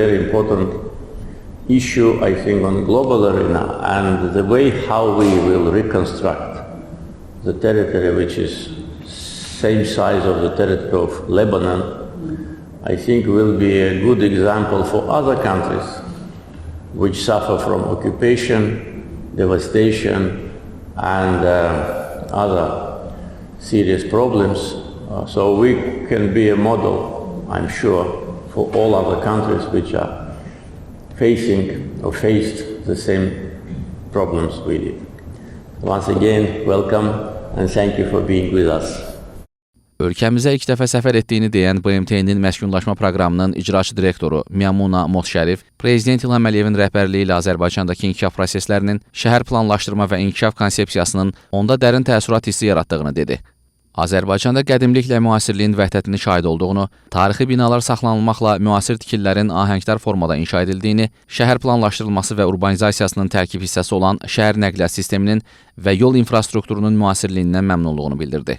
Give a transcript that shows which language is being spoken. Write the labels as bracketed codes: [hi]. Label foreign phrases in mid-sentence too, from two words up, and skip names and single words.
[en] very important issue, I think, on global arena, and the way how we will reconstruct the territory, which is same size of the territory of Lebanon, I think will be a good example for other countries which suffer from occupation, devastation, and other serious problems. So we can be a model, I'm sure, for all other countries which are facing or faced the same problems we did. Once again, welcome and thank you for being with us. [az] Ölkəmizə ilk dəfə səfər etdiyini deyən BMT-nin Məskunlaşma Proqramının icraçı direktoru Maimuna Mohd Şərif, Prezident İlham Əliyevin rəhbərliyi ilə Azərbaycandakı inkişaf proseslərinin, şəhər planlaşdırma və inkişaf konsepsiyasının onda dərin təəssürat hissi yaratdığını dedi. Azərbaycanda qədimliklə müasirliyin vəhdətini şahid olduğunu, tarixi binalar saxlanılmaqla müasir tikililərin ahəngdar formada inşa edildiyini, şəhər planlaşdırılması və urbanizasiyasının tərkib hissəsi olan şəhər nəqliyyat sisteminin və yol infrastrukturunun müasirliyindən məmnunluğunu bildirdi.